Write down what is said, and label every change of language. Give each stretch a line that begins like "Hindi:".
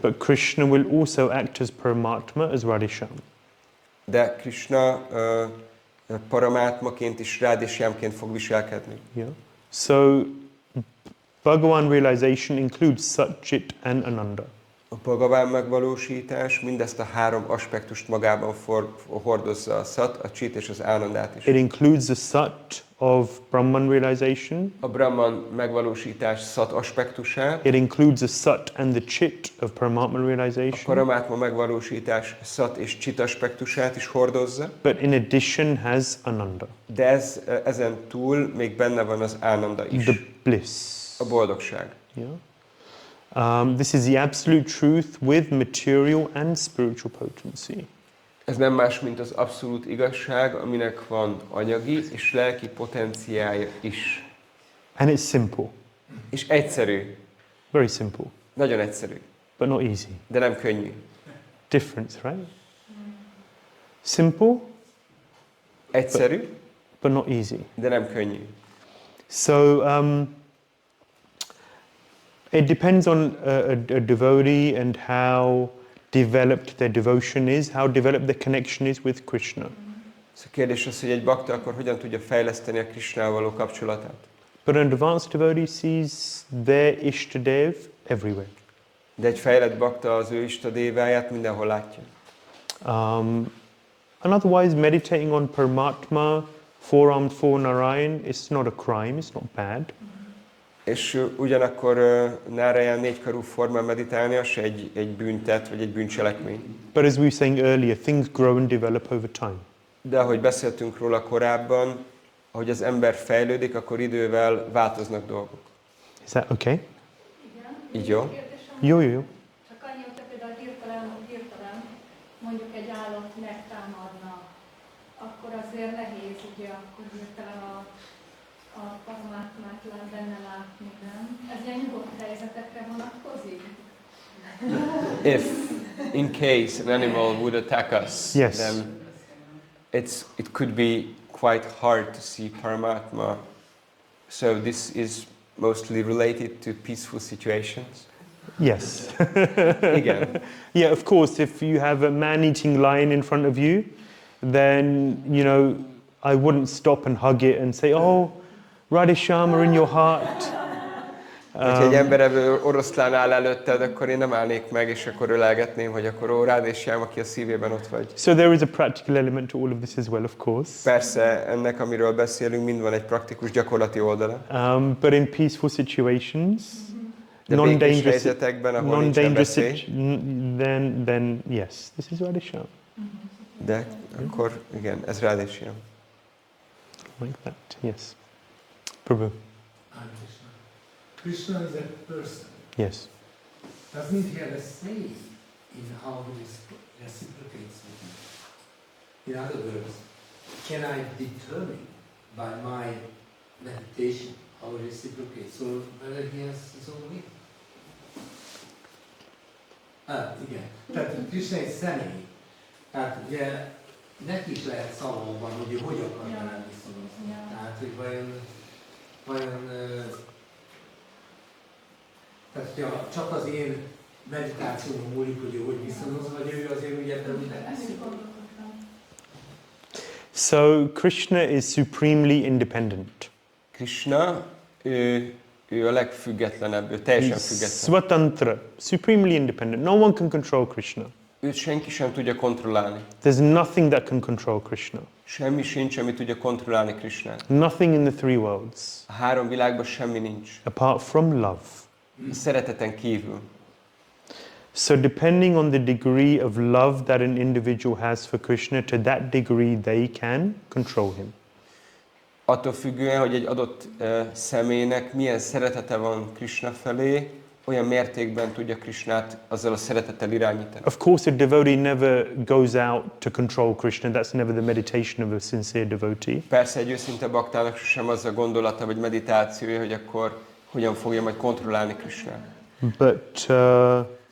English: But Krishna will also act as Paramatma, as Radhisham.
Hungarian: de Krishna paramátmaként és rádésyámként fog viselkedni.
English: Yeah. So Bhagavan realization includes Sat, Chit and Ānanda.
Hungarian: A Bhagavan megvalósítás mindezt a három aspektust magában hordozza, a Sat, a Chit és az Ánandát is.
English: It includes the Sat of Brahman realization.
Hungarian: A Brahman megvalósítás Sat aspektusát,
English: It includes the Sat and the Chit of Paramatma
Hungarian: a
English: realization.
Hungarian: Paramátma megvalósítás Sat és Chit aspektusát is hordozza,
English: But in addition has Ānanda,
Hungarian: de ezen túl még benne van az Ānanda is,
English: the bliss.
Hungarian: a boldogság.
English: Yeah. This is the absolute truth with material and spiritual potency.
Hungarian: Ez nem más, mint az abszolút igazság, aminek van anyagi és lelki potenciája is.
English: And it's simple,
Hungarian: És egyszerű,
English: very simple,
Hungarian: nagyon egyszerű,
English: but not easy.
Hungarian: de nem könnyű.
English: Difference, right? Simple,
Hungarian: Egyszerű,
English: but not easy.
Hungarian: de nem könnyű.
English: So it depends on a devotee and how developed their devotion is, how developed their connection is with Krishna.
Hungarian: A kérdés az, hogy egy bakta akkor hogyan tudja fejleszteni a Krishnával való kapcsolatát.
English: But an advanced devotee sees their Ishtadev everywhere.
Hungarian: De egy fejlett bakta az ő istadéváját mindenhol látja.
English: And otherwise, meditating on Paramatma, four-armed for Narayan, it's not a crime, it's not bad.
Hungarian: És ugyanakkor Náraján négykarú formán meditálni, az se egy bűntett, vagy egy bűncselekmény.
English: But as we were saying earlier, things grow and develop over time.
Hungarian: De ahogy beszéltünk róla korábban, ahogy az ember fejlődik, akkor idővel változnak dolgok.
English: Is that okay?
Hungarian: Igen. Így jó? Jó. Csak annyi, hogy például hirtelen mondjuk egy állat megtámadna, akkor azért nehéz, ugye, akkor hirtelen a paramátmát benne látni, nem? Ez ilyen nyugodt helyzetekre vonatkozik?
English: If, in case an animal would attack us, Yes. then it could be quite hard to see Paramatma. So this is mostly related to peaceful situations. Yes.
Hungarian: Igen.
English: Yeah, of course, if you have a man-eating lion in front of you, then, you know, I wouldn't stop and hug it and say, oh, Radheshama in your heart.
Hungarian: Ha egy emberevő oroszlán áll előtted, akkor én nem állnék meg, és akkor ölelgetném, hogy akkor ó, Radheshama, aki a szívében ott vagy.
English: So there is a practical element to all of this as well, of course.
Hungarian: Persze, ennek, amiről beszélünk, mind van egy praktikus, gyakorlati oldala.
English: But in peaceful situations,
Hungarian: De békés helyzetekben, ahol nincsen veszély,
English: then yes, this is Radheshama.
Hungarian: de akkor igen, ez Radheshama.
English: Like that, yes. Prabhu. Krishna is a person. Yes. Doesn't he have a say in how he reciprocates with me? In other words, can I determine by my meditation how he reciprocates, or whether he has his own way?
Hungarian: Igen. Tehát Krishna egy személy. Tehát ugye neki is lehet szavakban, hogy ő hogy akar velem viszonyulni. Tehát, hogy vajon tehát, hogyha csak az én meditációmon múlik, hogy ő hogy viszonyoz, vagy ő azért úgy ebben úgy leszik.
English: So Krishna is supremely independent.
Hungarian: Krishna, ő a legfüggetlenebb, ő teljesen független.
English: Swatantra, supremely independent. No one can control Krishna.
Hungarian: Őt senki sem tudja kontrollálni.
English: There's nothing that can control Krishna.
Hungarian: Semmi sincs, ami tudja kontrollálni Krishnát.
English: Nothing in the three worlds.
Hungarian: A három világban semmi nincs.
English: Apart from love.
Hungarian: A szereteten kívül.
English: So depending on the degree of love that an individual has for Krishna, to that degree they can control him.
Hungarian: Attól függően, hogy egy adott személynek milyen szeretete van Krishna felé, olyan mértékben tudja Krishnát azzal a szeretettel irányítani.
English: Of course, a devotee never goes out to control Krishna. That's never the meditation of a sincere devotee.
Hungarian: Persze egy őszinte baktának sem az a gondolata vagy meditációja, hogy akkor hogyan fogja majd kontrollálni Krishnát.